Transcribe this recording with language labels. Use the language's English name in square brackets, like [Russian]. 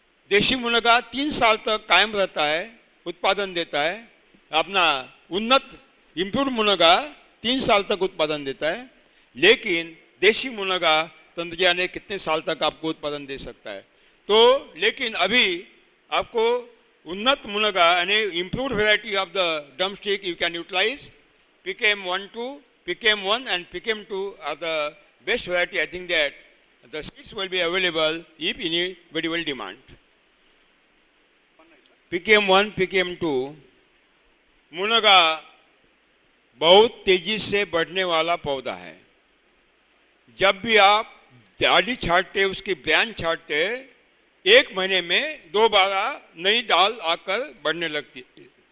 [Hindi] देशी मुनगा 3 साल तक कायम रहता है, उत्पादन देता है। अपना उन्नत इम्प्रूव्ड मुनगा 3 साल तक उत्पादन देता है, लेकिन देशी मुनगा तंत्र जाने कितने साल तक आपको उत्पादन दे सकता है। तो लेकिन अभी आपको उन्नत मुनगा यानी [English] improved variety of the drumstick you can utilize. PKM 1-2, PKM 1 and PKM 2 are the best variety. I think that the seeds will be available if anybody will demand. [Hindi] PKM 1, PKM 2 मुनगा बहुत तेजी से बढ़ने वाला पौधा है। जब भी आप डाली छांटते, उसकी ब्रांच छांटते, 1 महीने में 2 बार नई डाल आकर बढ़ने लगती है।